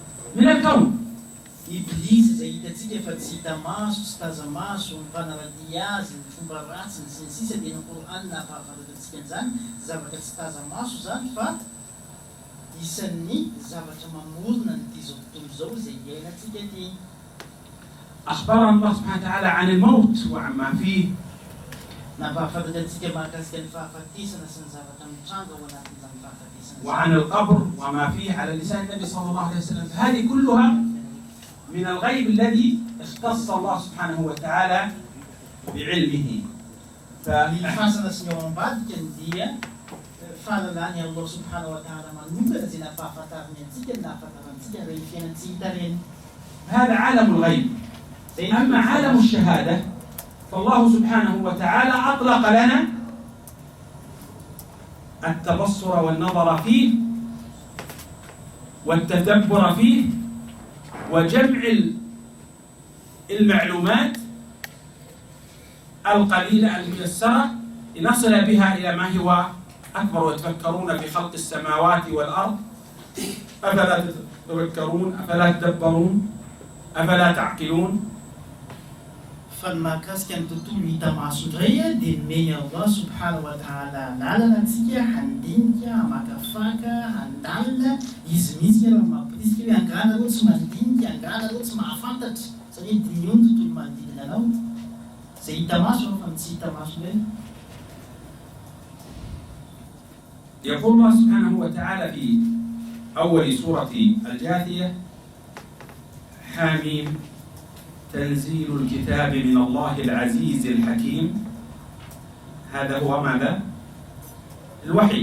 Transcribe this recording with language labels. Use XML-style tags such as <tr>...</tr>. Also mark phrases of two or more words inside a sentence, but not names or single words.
<ar>من الكون.</ar> <mg>iblisy zay hitantsika fa tsy hita maso tsy taza maso mifanaradia azy ny fomba ratsiny sy ny sisa dia ny Koran nahafahafantatsika an'izany zavatra tsy taza maso zany fa isan'ny zavatra mamorona ny ty zao tontolo zao zay iainantsika ty.</mg> <ar>أخبرنا الله سبحانه وتعالى عن الموت وعما فيه</ar> <mg>nahafahafantatsika mahakasika ny fahafatisana sy ny zavatra mitranga ao anatin'izany fahafatisana</mg> <ar>وعن القبر وما فيه على لسان النبي صلى الله عليه وسلم. فهذه كلها من الغيب الذي اختص الله سبحانه وتعالى بعلمه.</ar> <mg>Fasana sy ny ao ambadika ny dia fahalalany Allah</mg> <ar>سبحانه وتعالى</ar> <mg>manokana zay nahafahafantariny antsika nahafantarantsika reny fiainantsika reny.</mg> <ar>هذا عالم الغيب. أما عالم الشهادة فالله سبحانه وتعالى أطلق لنا التبصر والنظر فيه والتدبر فيه وجمع المعلومات القليلة الميسرة لنصل بها إلى ما هو أكبر. ويتفكرون في خلق السماوات والأرض أفلا تتفكرون أفلا تدبرون أفلا تعقلون.</ar> <mg>Fanmakasika ny tontolo hita maso indray dia nomeny Allah</mg> <ar>سبحانه وتعالى</ar> <mg>lalana antsika handinika hamakafaka handalina izy mihitsy raha mampirisika hoe angala reo tsy mandinika angala reo tsy mahafantatra satria dinio ny tontolo manodidina anao zay hita maso fa tsy hita maso indray.</mg> <ar>يقول الله سبحانه وتعالى في أول سورة الجاثية حاميم تنزيل الكتاب من الله العزيز الحكيم. هذا هو ماذا؟ الوحي.</ar>